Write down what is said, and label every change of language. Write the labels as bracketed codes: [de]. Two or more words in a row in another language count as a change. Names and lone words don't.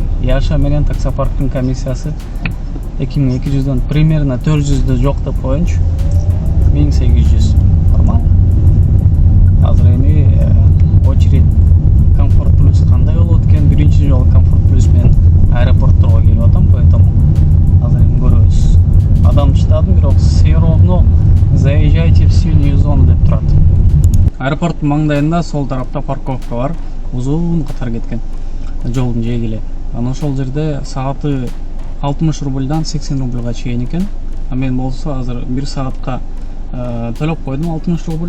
[ky] Яша менен таксопарктын комиссиясы 2200дөн примерно 400дө жок деп коеюнчу. 1800. Нормально. Азыр эми очередь Комфорт плюс кандай болот экен? Биринчи жолу Комфорт плюс менен аэропортторго келип атам, поэтому азыр эми көрөбүз. Адам чыдадым, бирок [ru] все равно заезжайте в синюю зону [ky] деп турат. Аэропорттун маңдайында сол тарапта парковка бар. Узун катар кеткен. Жолдун жээги эле. Анан ошол жерде сааты 60 рубльдан 80 рубльга чейин экен. А мен болсо азыр 1 саатка төлөп койдум 60 рубль.